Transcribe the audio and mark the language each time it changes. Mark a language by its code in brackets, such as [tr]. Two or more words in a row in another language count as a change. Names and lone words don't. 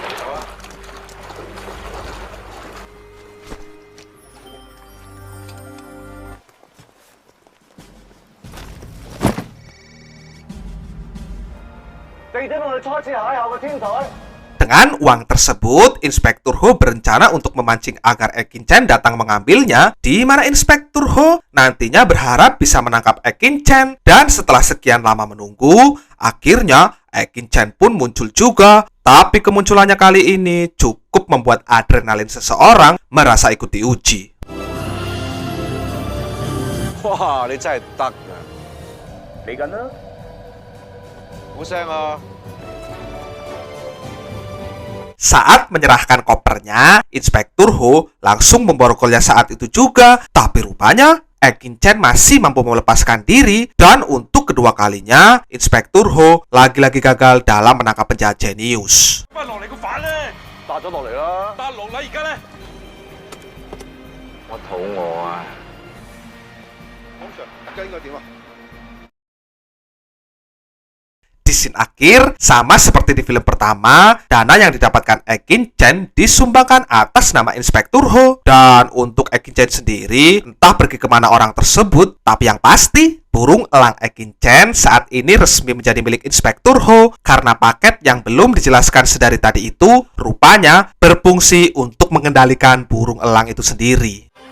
[id] Dengan uang tersebut, Inspektur Ho berencana untuk memancing agar Ekin Chen datang mengambilnya, di mana Inspektur Ho nantinya berharap bisa menangkap Ekin Chen. Dan setelah sekian lama menunggu, akhirnya Ekin Chen pun muncul juga. Tapi kemunculannya kali ini cukup membuat adrenalin seseorang merasa ikut diuji. Wah, [yue] 你真係得㗎！嚟緊啦，好聲啊！ [id] Saat menyerahkan kopernya, Inspektur Ho langsung memborgolnya saat itu juga. Tapi rupanya, Ekin Chen masih mampu melepaskan diri. Dan untuk kedua kalinya, Inspektur Ho lagi-lagi gagal dalam menangkap penjahat jenius. [yue] 搭咗落嚟啦！搭落嚟而家咧，我肚餓啊！ [id] Di scene akhir, sama seperti di film pertama, dana yang didapatkan Ekin Chen disumbangkan atas nama Inspektur Ho. Dan untuk Ekin Chen sendiri, entah pergi kemana orang tersebut, tapi yang pasti, burung elang Ekin Chen saat ini resmi menjadi milik Inspektur Ho karena paket yang belum dijelaskan sedari tadi itu rupanya berfungsi untuk mengendalikan burung elang itu sendiri.